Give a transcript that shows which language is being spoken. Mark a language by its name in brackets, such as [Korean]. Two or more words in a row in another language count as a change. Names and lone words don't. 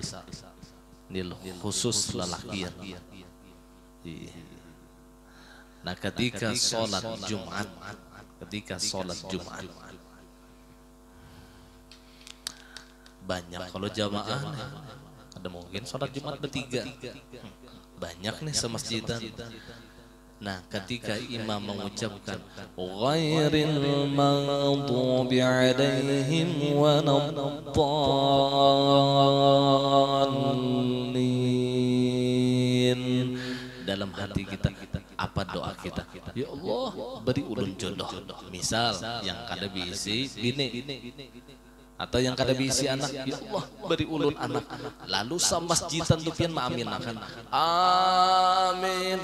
[Banjar] Ini loh, khusus lelakian. Nah ketika sholat Jumat, banyak kalau jamaah ada mungkin sholat Jumat bertiga, banyak nih semasjidan. Nah ketika imam mengucapkan [Arabic] غير المغضوب عليهم ولا الضالين, [Banjar] dalam hati kita apa doa kita? Ya Allah, beri ulun jodoh. Misal yang kada bisi bini atau yang kada bisi anak, ya Allah beri ulun anak. Lalu samasjidan tu pian maaminakan amin.